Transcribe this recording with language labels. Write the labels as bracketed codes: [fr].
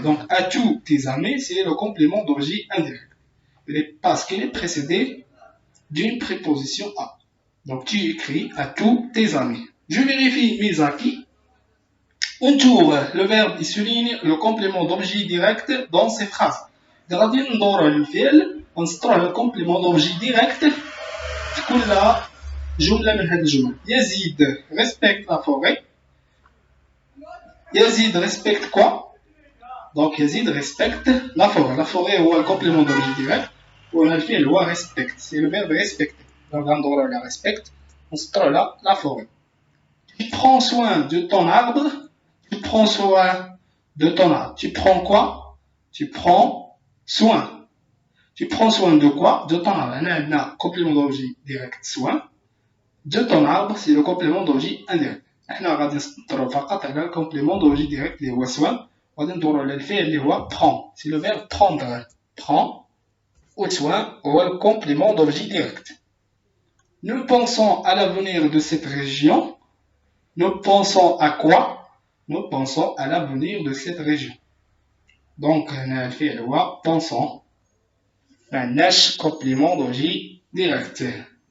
[fr] Donc, à tous tes amis, c'est le complément d'objet indirect. Parce qu'il est précédé d'une préposition à. Donc, tu écris à tous tes amis. Je vérifie mes acquis. On tourne le verbe et souligne le complément d'objet direct dans ces phrases. [ar] غادي ندورو للفعل ونسطرو على الكومبليمون دوبجي ديريكت في كل جملة من هذه الجمل. [fr] يزيد respecte la forêt. Yazid respecte quoi? Donc Yazid respecte la forêt. La forêt est le complément d'objet direct. On a le fait le respecte. C'est le verbe respecter. Donc on la respecte. On se trouve là la forêt. Tu prends soin de ton arbre. Tu prends soin de ton arbre. Tu prends quoi? Tu prends soin. Tu prends soin de quoi? De ton arbre. On a complément d'objet direct soin. De ton arbre, c'est le complément d'objet indirect. [ar] احنا غادي نسطرو فقط على الكومبليمون دوجي ديريكت اللي هو سوان وغادي ندورو على الفعل اللي هو prend. [fr] C'est le verbe prendre. Prend ou soin [ar] هو الكومبليمون دوجي ديريكت. [fr] Nous pensons à l'avenir de cette région. Nous pensons à quoi? Nous pensons à l'avenir de cette région. [ar] Donc هنا الفعل هو pensons. معناش complément دوجي ديريكت.